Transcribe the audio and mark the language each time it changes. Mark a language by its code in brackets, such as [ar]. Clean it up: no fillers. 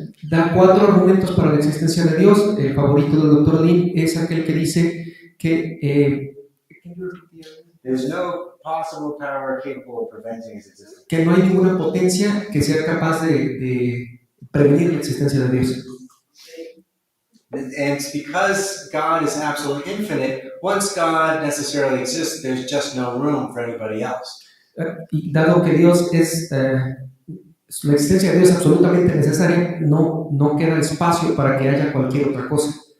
[es] Da 4 argumentos para la existencia de Dios. El favorito del Dr. Lim es aquel que dice que [en] there's no possible power capable of preventing his existence. [es] Que no hay ninguna potencia que sea capaz de prevenir la existencia de Dios. [en] And it's because God is absolutely infinite, once God necessarily exists, there's just no room for anybody else. [es] Y dado que Dios es la existencia de Dios es absolutamente necesaria, no queda espacio para que haya cualquier otra cosa.